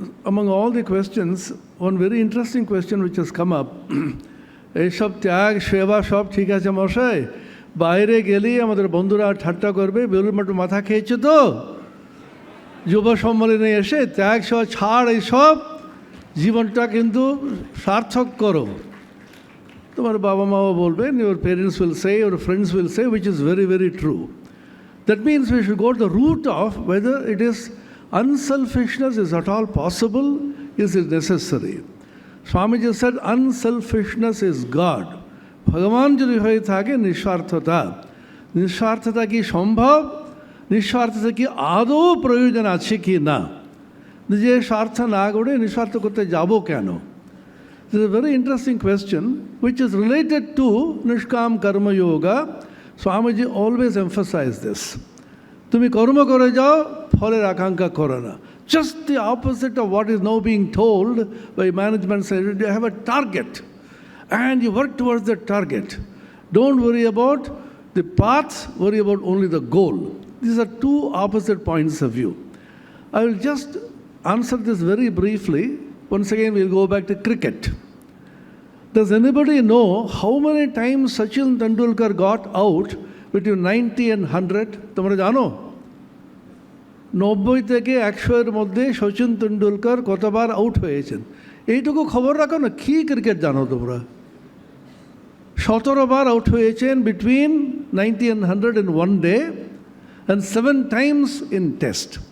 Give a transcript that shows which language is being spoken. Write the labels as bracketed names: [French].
[English] Among all the questions, one very interesting question which has come up, [Bangla] এইসব ত্যাগ সেবা সব ঠিক আছে মশাই, বাইরে গেলেই আমাদের বন্ধুরা ঠাট্টা করবে, বেলুর মঠে মাথা খেয়েছে তো যুব সম্মেলনে এসে ত্যাগ সেবা ছাড়, এইসব জীবনটা কিন্তু সার্থক করো। তোমার বাবা মাও বলবেন, [English] your parents will say, your friends will say, which is very, very true. That means we should go to the root of whether it is unselfishness is at all possible, is it necessary. Swamiji said, unselfishness is God. [Bangla] ভগবান যদি হয়ে থাকে নিঃস্বার্থতা, নিঃস্বার্থতা কি সম্ভব? নিঃস্বার্থতা কি আদৌ প্রয়োজন আছে কি না? নিজের স্বার্থ না করে নিঃস্বার্থ করতে যাব কেন? [English] This is a very interesting question which is related to Nishkam Karma Yoga. Swamiji always emphasized this. [Bangla] তুমি কর্ম করে যাও, ফলের আকাঙ্ক্ষা করো না. [English] Just the opposite of what is now being told by management. Says you have a target and you work towards the target. Don't worry about the path, worry about only the goal. These are two opposite points of view. I will just answer this very briefly. Once again, we'll go back to cricket. Does anybody know how many times Sachin Tendulkar got out between 90 and 100? [Bangla] তোমরা জানো? 90 থেকে 100 এর মধ্যে সচিন তেন্ডুলকর কতবার out হয়েছেন? এইটুকু খবর রাখো না, কি ক্রিকেট জানো তোমরা? [English] 17 [Bangla] বার আউট হয়েছেন [English] between 90 and 100 in one day and 7 times in test.